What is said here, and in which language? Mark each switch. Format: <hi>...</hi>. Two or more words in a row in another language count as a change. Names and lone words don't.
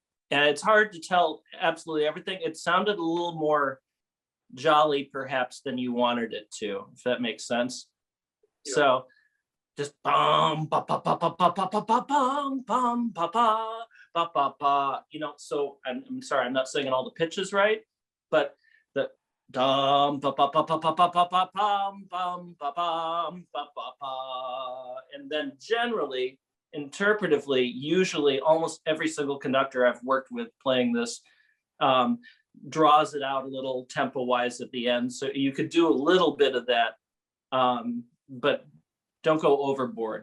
<en>And it's hard to tell absolutely everything. It sounded a little more jolly, perhaps, than you wanted it to, if that makes sense. Yeah. So just bum ba ba ba ba ba ba ba ba bum bum ba ba ba ba ba. You know, so I'm sorry, I'm not singing all the pitches right, but the dum ba ba ba ba ba ba ba ba bum bum ba bum ba ba ba, and then generally, interpretively, usually almost every single conductor I've worked with playing this draws it out a little tempo wise at the end. So you could do a little bit of that, but don't go overboard.</en>